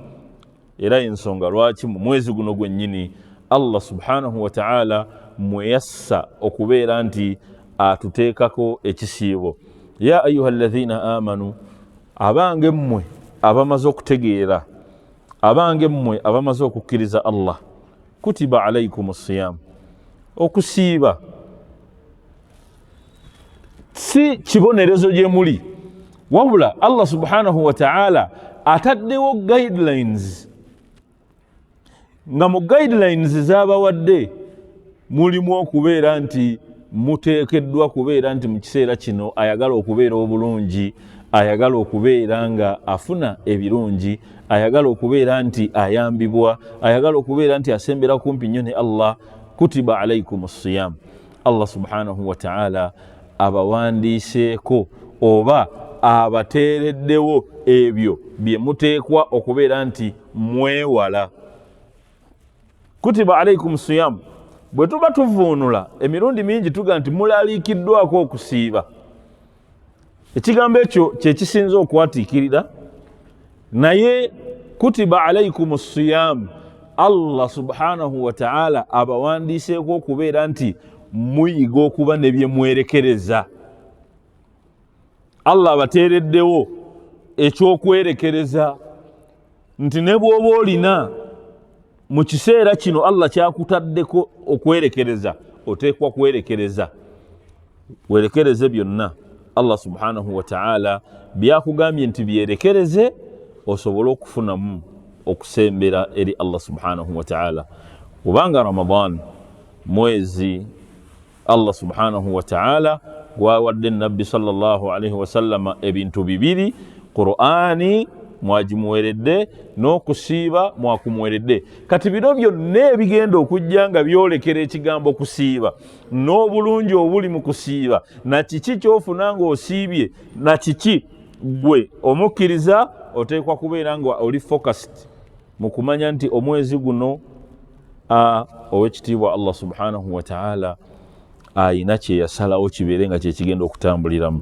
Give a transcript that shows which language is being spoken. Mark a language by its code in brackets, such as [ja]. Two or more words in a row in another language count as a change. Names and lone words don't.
[lg] Era ensonga lwaki mu mwezi guno gwennyini [ar] الله سبحانه وتعالى [lg] mweyassa okubeera nti atuteekako ekisiibo. [ar] يا أيها الذين آمنوا, [lg] abange mmwe abamaze okutegeera, abange mmwe abamaze okukkiriza Allah, [ar] كتب عليكم الصيام, [lg] okusiiba si kibonerezo gye muli, wabula [ar] الله سبحانه وتعالى [lg] ataddewo guidelines, nga mu guidelines z'abawadde mulimu okubeera nti muteekeddwa kubeera nti mu kiseera kino ayagala okubeera obulungi, ayagala okubeera nga afuna ebirungi, ayagala okubeera nti ayambibwa, ayagala okubeera nti asembera kumpi nnyo ne Allah. [ar] كتب عليكم الصيام, الله سبحانه وتعالى [lg] abawandiiseeko oba abateereddewo ebyo bye muteekwa okubeera nti mwewala. [ar] كتب عليكم الصيام, [lg] bwe tuba tuvuunula emirundi mingi tuga nti mulaliikiddwako okusiiba. Ekigambo ekyo kye kisinza okwatiikirira, naye [ar] كتب عليكم الصيام, الله سبحانه وتعالى [lg] abawandiiseeko okubeera nti muyiga okuba ne bye mwerekereza. Allah abateereddewo ekyokwerekereza nti ne bw'oba olina mu kiseera kino Allah kyakutaddeko okwerekereza, oteekwa kwerekereza. Werekereze byonna [ar] الله سبحانه وتعالى [lg] byakugambye nti byerekereze, osobole okufunamu okusembera eri [ar] الله سبحانه وتعالى. [lg] Kubanga Ramadan mwezi [ar] الله سبحانه وتعالى [lg] gwawadde Nabbi [ar] صلى الله عليه وسلم [lg] ebintu bibiri, Qur'ani mwagimuweredde n'okusiiba mwakumuweredde. Kati bino byonna ebigenda okujja nga byolekera ekigambo kusiiba n'obulungi obuli mu kusiiba, na kiki kyofuna ng'osiibye, na kiki gwe omukkiriza oteekwa kubeera nga oli focused mu kumanya nti omwezi guno ow'ekitiibwa [ar] الله سبحانه وتعالى [lg] ayina kye yasalawo kibeere nga kye kigenda okutambuliramu.